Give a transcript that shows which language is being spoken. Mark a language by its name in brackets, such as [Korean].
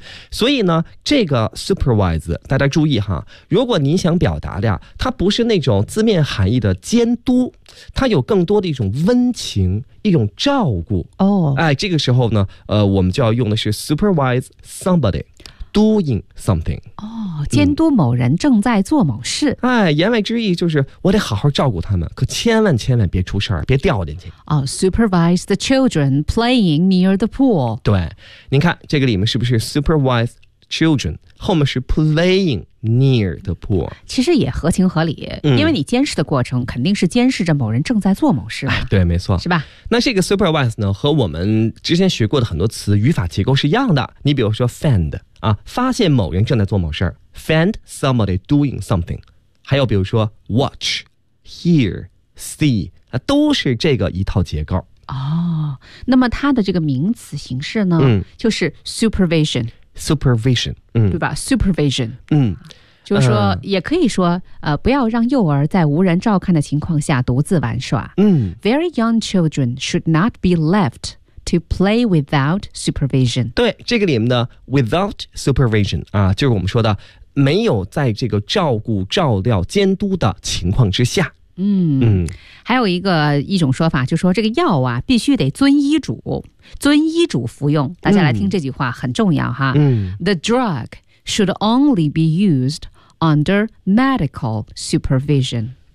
[Chinese] 所以呢这个 supervise 大家注意哈，如果您想表达的呀，它不是那种字面含义的监督，它有更多的一种温情，一种照顾。哦，哎，这个时候呢我们就要用的是 [English] supervise somebody doing something。 [Chinese] 哦，监督某人正在做某事。哎，言外之意就是我得好好照顾他们，可千万千万别出事儿，别掉进去。 [English] 哦， supervise the children playing near the pool。 [Chinese] 对，您看这个里面是不是 [English] supervise children， [Chinese] 后面是 [English] playing near the pool， [Chinese] 其实也合情合理。因为你监视的过程肯定是监视着某人正在做某事。哎，对，没错，是吧？那这个 supervise 呢和我们之前学过的很多词语法结构是一样的。你比如说 find 啊，发现某人正在做某事， [English] find somebody doing something， [Chinese] 还有比如说 [English] watch, hear, see, [Chinese] 都是这个一套结构。哦，那么它的这个名词形式呢，就是 supervision。 [English] supervision, [Chinese] 对吧 ,supervision。嗯。就是说也可以说不要让幼儿在无人照看的情况下独自玩耍。嗯。 [English] Very young children should not be left to play without supervision. [Chinese] 对，这个里面的 without supervision, 啊，就是我们说的没有在这个照顾照料监督的情况之下。还有一种说法，就是说这个药啊必须得遵医嘱，遵医嘱服用。大家来听这句话很重要哈。 [English] The drug should only be used under medical supervision.